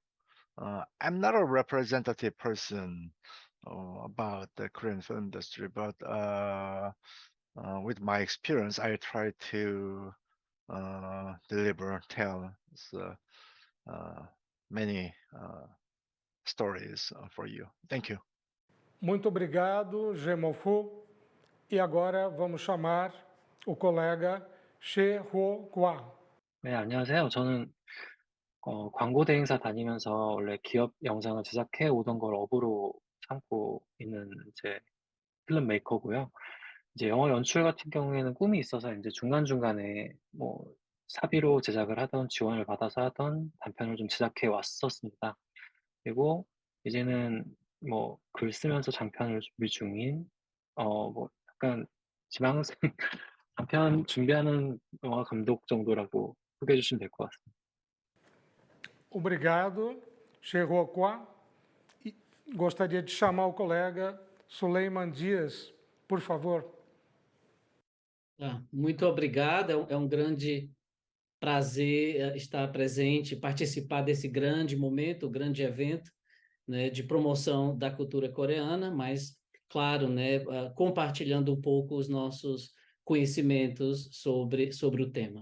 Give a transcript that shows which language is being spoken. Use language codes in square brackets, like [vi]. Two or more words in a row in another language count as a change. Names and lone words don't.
[en] I'm not a representative person about the Korean film industry, but with my experience, I try to tell many stories for you. Thank you. [pt] Muito obrigado, Jemofu. E agora vamos chamar o colega She Ho Kwa. [ko] 네, 안녕하세요. 저는 광고 대행사 다니면서 원래 기업 영상을 제작해 오던 걸 업으로 삼고 있는 이제 [en] film maker. [ko] 이제 영화 연출 같은 경우에는 꿈이 있어서 이제 중간중간에 뭐 사비로 제작을 하던 지원을 받아서 하던 단편을 좀 제작해 왔었습니다. 그리고 이제는 뭐 글 쓰면서 장편을 준비 중인 뭐 약간 지망생 장편 준비하는 영화 감독 정도라고 소개해 주시면 될 것 같습니다. [pt] Obrigado, She Ho Kwa. E gostaria de chamar o colega Soleiman Dias, por favor. Muito obrigado, é um grande prazer estar presente, participar desse grande momento, grande evento, né, de promoção da cultura coreana, mas, claro, né, compartilhando um pouco os nossos conhecimentos sobre o tema.